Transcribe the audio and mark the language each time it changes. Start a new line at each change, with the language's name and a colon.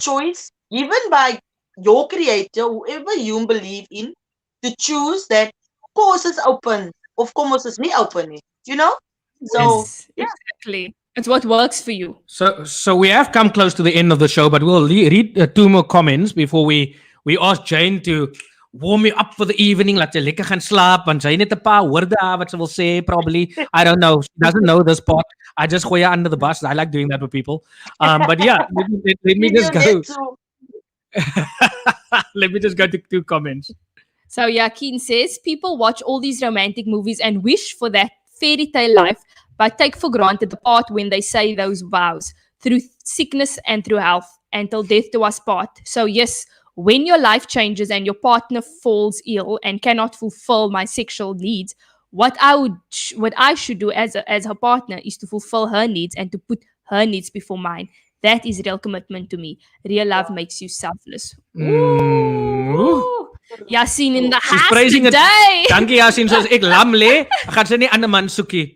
English: choice given by your creator, whoever you believe in, to choose that course is open. Of course, it's me open, you know? So Yes, yeah. exactly. It's what works for you. So we have come close to the end of the show, but we'll read two more comments before we ask Jane to warm me up for the evening.
Afrikaans: Laat sy lekker gaan slaap, want sy het net 'n paar woorde wat sy wil sê.
English: Probably, I don't know. She doesn't know this part. I just gooi her under the bus. I like doing that with people. But yeah, let me just You need go. to Let me just go to two comments. So Yakin says people watch all these romantic movies and wish for that fairy tale life, but take for granted the part when they say those vows through sickness and through health until death do us part. So yes, when your life changes and your partner falls ill and cannot fulfill my sexual needs, what I should do as her partner is to fulfill her needs and to put her needs before mine. That is real commitment to me. Real love makes you selfless. Ooh. Ooh. Yasin in the She's house praising it. today.
Afrikaans: Dankie Yasin, soos ek lam lê, gaan sy nie ander man soekie.